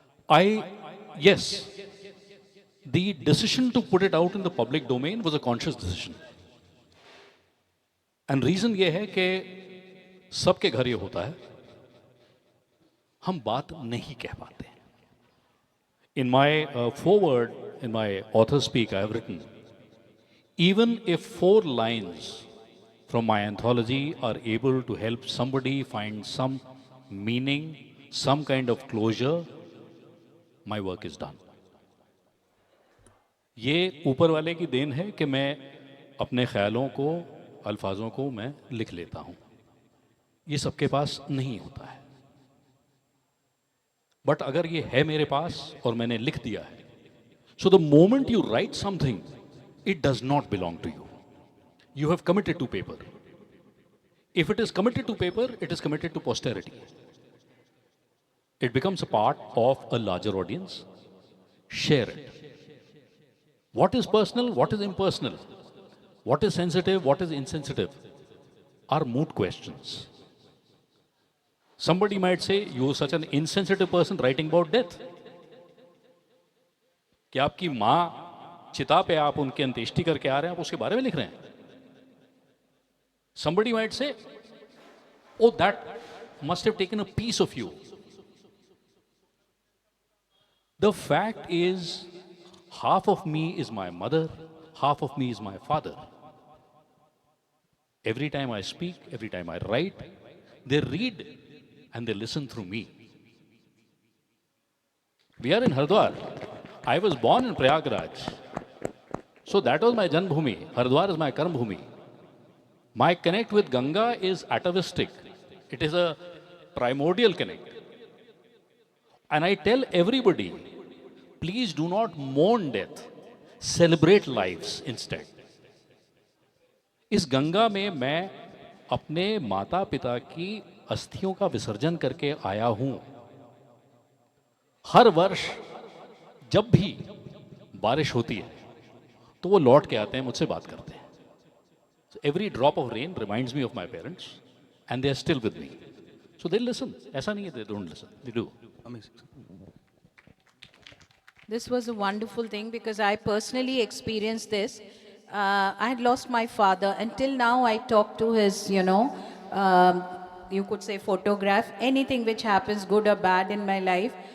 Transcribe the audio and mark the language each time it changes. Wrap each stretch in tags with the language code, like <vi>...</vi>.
<en>Yes, the decision to put it out in the public domain was a conscious decision. And reason</en> <hi>ये है कि सबके घर ये होता है, हम बात नहीं कह पाते.</hi> <en>In my foreword, in my author speak, I have written, even if 4 lines from my anthology are able to help somebody find some meaning, some kind of closure, my work is done.</en> <hi>ये ऊपर वाले की then है कि मैं अपने ख्यालों को, अल्फाजों को मैं लिख लेता हूँ. ये सबके पास नहीं होता है. बट अगर ये है मेरे पास और मैंने लिख दिया है,</hi> <en>so the moment you write something, it does not belong to you. You have committed to paper. If it is committed to paper, it is committed to posterity. It becomes a part of a larger audience. Share it. What is personal, what is impersonal, what is sensitive, what is insensitive are moot questions. Somebody might say, you are such an insensitive person writing about death.</en> <hi>कि आपकी माँ चिता पे आप उनकी अंत्येष्टि करके आ रहे हैं, आप उसके बारे में लिख रहे हैं.</hi> <en>Somebody might say, oh, that must have taken a piece of you. The fact is, half of me is my mother, half of me is my father. Every time I speak, every time I write, they read and they listen through me. We are in Haridwar. I was born in Prayagraj. So that was my Janmbhumi. Haridwar is my Karmbhumi. My connect with Ganga is atavistic. It is a primordial connect. And I tell everybody, please do not mourn death. Celebrate lives instead.</en> <hi>इस गंगा में मैं अपने माता पिता की अस्थियों का विसर्जन करके आया हूं. हर वर्ष जब भी बारिश होती है तो वो लौट के आते हैं, मुझसे बात करते हैं.</hi> <en>So every drop of rain reminds me of my parents and they are still with me. So they listen.</en> <hi>ऐसा नहीं है</hi> <en>they don't listen. They do. Amazing. This was a wonderful thing because I personally experienced this. I had lost my father. Until now, I talk to his, you could say photograph, anything which happens, good or bad in my life.</en>